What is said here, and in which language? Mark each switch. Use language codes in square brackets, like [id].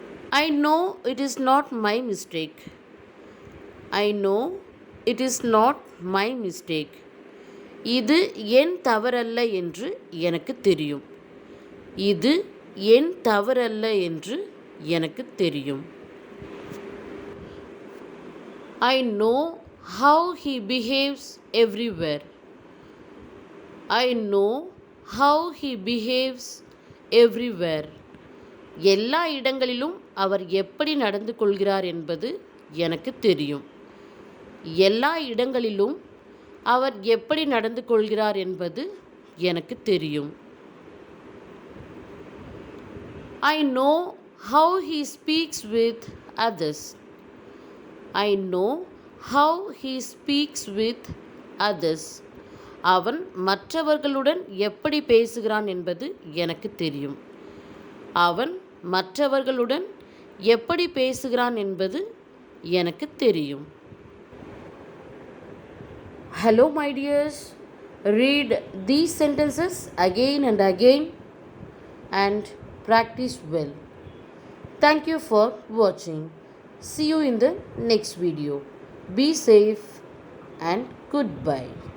[en] I know it is not my mistake. I know it is not my mistake. [ta] இது என் தவறல்ல என்று எனக்கு தெரியும். இது என் தவறல்ல என்று எனக்கு தெரியும். [en] I know how he behaves everywhere. I know how he behaves everywhere. [ta] எல்லா இடங்களிலும் அவர் எப்படி நடந்து கொள்கிறார் என்பது எனக்கு தெரியும். எல்லா இடங்களிலும் அவர் எப்படி நடந்து கொள்கிறார் என்பது எனக்கு தெரியும். [en] I know how he speaks with others. I know how he speaks with others. [ta] அவன் மற்றவர்களுடன் எப்படி பேசுகிறான் என்பது எனக்கு தெரியும். அவன் மற்றவர்களுடன் எப்படி பேசுகிறான் என்பது எனக்கு தெரியும். [en] Hello my dears, read these sentences again and again and practice well. Thank you for watching. See you in the next video. Be safe and goodbye.